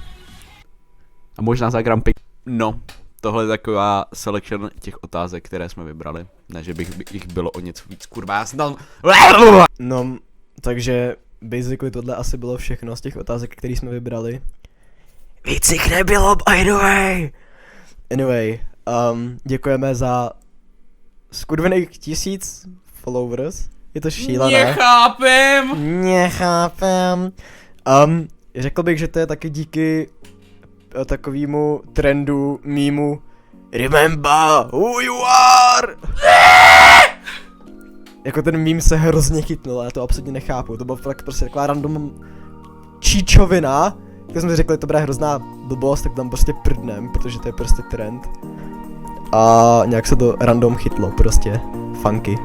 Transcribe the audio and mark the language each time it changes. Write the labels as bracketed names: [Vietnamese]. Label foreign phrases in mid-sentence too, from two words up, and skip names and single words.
[Czech] A možná za Grand Prix. No, tohle je taková selection těch otázek, které jsme vybrali. Ne, že bych jich bylo o něco víc, kurva, já jsem tam... No, takže basically tohle asi bylo všechno z těch otázek, které jsme vybrali. Víc jich nebylo, [English] by the way. [Czech] Anyway, děkujeme za skurvených 1000 followers. Je to šílené. Nechápem. Řekl bych, že to je taky díky takovému trendu, mýmu [English] Remember who you are! [Czech] Jako ten mím se hrozně chytnul, já to absolutně nechápu, to bylo fakt prostě taková random číčovina. Když jsme řekli, to bude hrozná blbost, tak tam prostě prdnem, protože to je prostě trend. A nějak se to random chytlo, prostě funky.